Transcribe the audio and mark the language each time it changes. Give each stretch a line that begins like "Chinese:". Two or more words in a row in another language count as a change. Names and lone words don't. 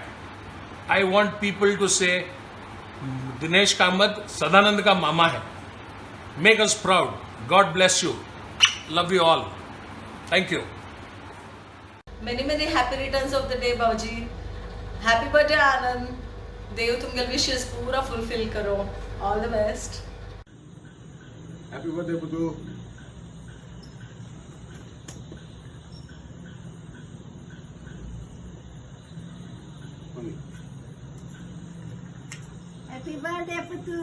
English: I want people to say, Dinesh Kamath,
Hindi: सदानंद का मामा है.
English: Make us proud. God bless you. Love you all. Thank you. Many happy returns of the day, Bauji. Happy birthday, Anand.
Konkani: देव तुमगेल विशेस पूरा फुलफिल करो.
English: All the best. Happy birthday, Putu. Happy birthday, Putu.